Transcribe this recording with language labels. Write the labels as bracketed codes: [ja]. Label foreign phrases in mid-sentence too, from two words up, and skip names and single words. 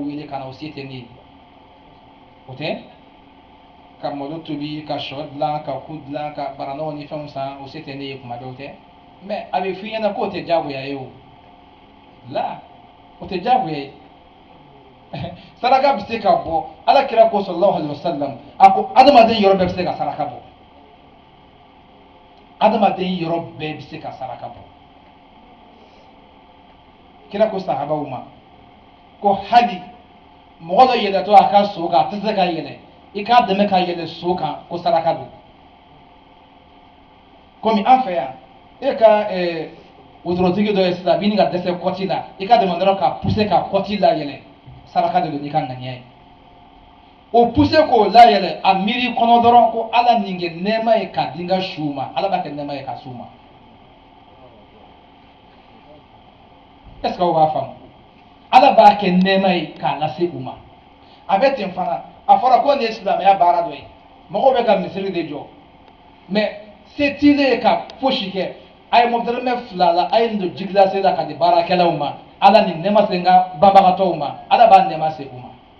[bm] wele ka na o se tɛ ne ye o tɛ ka malo tobi ka sɔ dilan ka ku dilan ka baranɔgɔ ni fɛnw san o se tɛ ne ye kuma bɛɛ o tɛ mɛ a bɛ f'i ɲɛna k'o tɛ diyagoya ye o la o tɛ diyagoya ye saraka bɛ se ka bɔ alakira ko [ar] صلى الله عليه وسلم [bm] a ko adamaden yɔrɔ bɛɛ bɛ se ka saraka bɔ adamaden yɔrɔ bɛɛ bɛ se ka saraka bɔ kira ko sahabaw ma ko hali mɔgɔ dɔ yɛlɛtɔ a ka so kan a tɛ se ka yɛlɛ i k'a dɛmɛ ka yɛlɛ so kan ko saraka don komi an fɛ yan e ka wotorotigi dɔ ye sisan a b'i ni ka dɛsɛ kɔti la i ka dɛmɛ dɔrɔn ka puse ka kɔti layɛlɛ saraka de don n'i ka ŋaniya ye o puse k'o layɛlɛ a miiri kɔnɔ dɔrɔn ko ala nin kɛ nɛɛma ye ka di n ka suw ma ala b'a kɛ nɛɛma ye ka s'u ma [fr] est ce que [bm] aw b'a faamu ala b'a kɛ nɛɛma ye k'a lase u ma a bɛ ten fana a fɔra ko nin ye silamɛya baara dɔ ye mɔgɔw bɛ ka misiri de jɔ mɛ se t'ilen ye ka fosi kɛ a ye mɔgɔdɛrɛmɛ 2 la a ye nin don jigilase la ka di baarakɛlaw ma ala ni nɛɛma se n ka banbagatɔw ma ala b'a nɛɛma se u ma